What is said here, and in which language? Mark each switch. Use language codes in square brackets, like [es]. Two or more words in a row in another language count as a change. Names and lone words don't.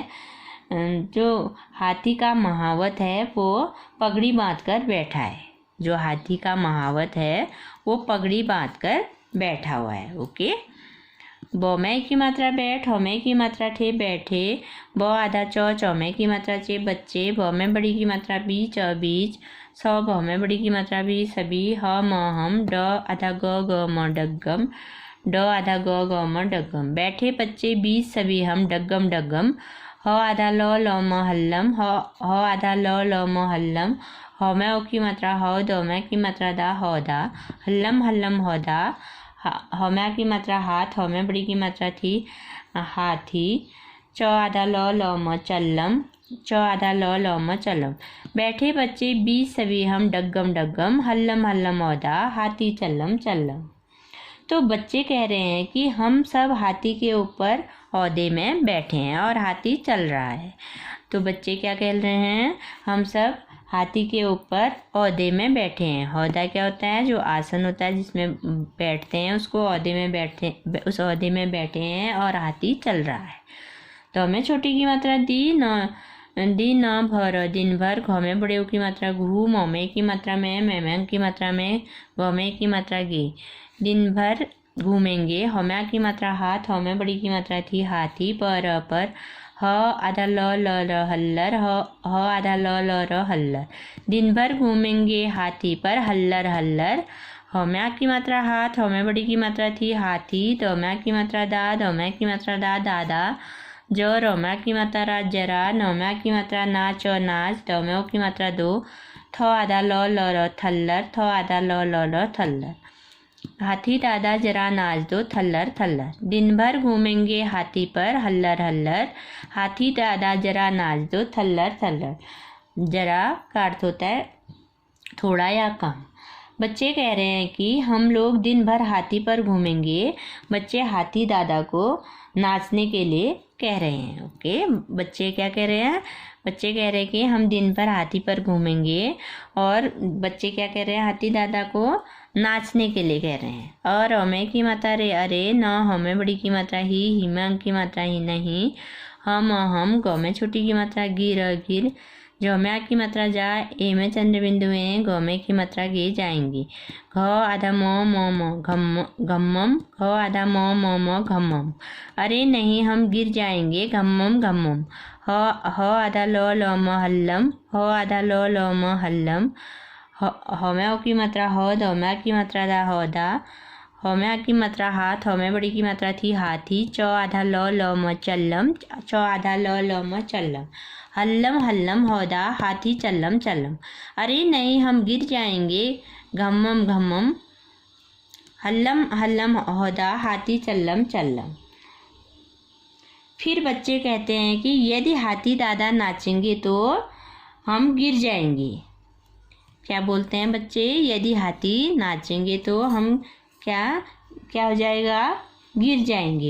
[hi] जो हाथी का महावत है वो पगड़ी बांधकर बैठा है, जो हाथी का महावत है वो पगड़ी बांधकर बैठा हुआ है। ओके, ब में की मात्रा बैठ, ह में की मात्रा ठे बैठे, ब आधा चौ में की मात्रा चे बच्चे, ब में बड़ी की मात्रा बीच बीच, स भ में बड़ी की मात्रा भी सभी, ह म हम, ड आधा ग म डग्गम, ड आधा ग म डग्गम। बैठे बच्चे बीच सभी हम, डग्गम डग्गम। ह आधा ल म हल्लम, ह आधा ल म हल्लम, ह में ओ की मात्रा ह, द में की मात्रा दा, हौदा, हल्लम हल्लम हौदा, ह में की मात्रा हाथ, ह में बड़ी की मात्रा थी, हाथी, च आधा ल म चल्लम, च आधा ल म चलम। बैठे बच्चे बीच सभी हम, डग्गम डग्गम, हल्लम हल्लम हौदा, हाथी चल्लम चल्लम। तो बच्चे कह रहे हैं कि हम सब हाथी के ऊपर औहदे में बैठे हैं और हाथी चल रहा है। तो बच्चे क्या कह रहे हैं, हम सब हाथी के ऊपर औहदे में बैठे हैं। औहदा क्या होता है, जो आसन होता है जिसमें बैठते हैं, उसको औहदे में बैठे, उस औहदे में बैठे हैं और हाथी चल रहा है। तो हमें छोटी की मात्रा दी न भर, दिन भर, घ में बड़े की मात्रा घू, म में की मात्रा में की मात्रा में, ग में की मात्रा गे, दिन भर घूमेंगे, ह में की मात्रा हाथ, ह में बड़ी की मात्रा थी, हाथी, पर, ह आधा ल हल्लर, ह आधा ल र हल्लर, दिन भर घूमेंगे हाथी पर, हल्लर हल्लर। ह में की मात्रा हाथ, ह में बड़ी की मात्रा थी, हाथी, द में की मात्रा दा, द में की मात्रा दा, दादा, ज र में की मात्रा रा, जरा, न में की मात्रा नाच, नाच, द में की मात्रा दो, थ आधा ल र थल्लर, थ आधा ल र थल्लर। हाथी दादा जरा नाच दो, थल्लर थल्लर। दिन भर घूमेंगे हाथी पर, हल्लर हल्लर, हाथी दादा जरा नाच दो, थल्लर थल्लर। जरा का अर्थ होता है थोड़ा या कम। बच्चे कह रहे हैं कि हम लोग दिन भर हाथी पर घूमेंगे। बच्चे हाथी दादा को नाचने के लिए कह रहे हैं। ओके, बच्चे क्या कह रहे हैं, बच्चे कह रहे हैं कि हम दिन भर हाथी पर घूमेंगे, और बच्चे क्या कह रहे हैं, हाथी दादा को नाचने के लिए कह रहे हैं। और हमें की मात्रा रे अरे, न हमें बड़ी की मात्रा ही, हिम की मात्रा ही नहीं, हम, ग में छोटी की मात्रा गिर गिर, जो में की मात्रा जा, ए में चंद्र बिंदु है, ग में की मात्रा गे जाएंगी, घ आधा म घम्मम, घ आधा म घम्मम, अरे नहीं हम गिर जाएंगे, घम्मम घम्मम। ह आधा ल म हल्लम, ह आधा ल म हल्लम, ह में ओ की मात्रा ह, द में की मात्रा दा, हौदा, ह में की मात्रा हाथ, ह में बड़ी की मात्रा थी, हाथी, च आधा ल म चल्लम, च आधा ल म चल्लम, हल्लम हल्लम हौदा, हाथी चल्लम चल्लम, अरे नहीं हम गिर जाएंगे, घम्मम घम्मम, हल्लम हल्लम हौदा, हाथी चल्लम चल्लम। फिर बच्चे कहते हैं कि यदि हाथी दादा नाचेंगे तो हम गिर जाएंगे। क्या बोलते हैं बच्चे, यदि हाथी नाचेंगे तो हम क्या हो जाएगा, गिर जाएंगे।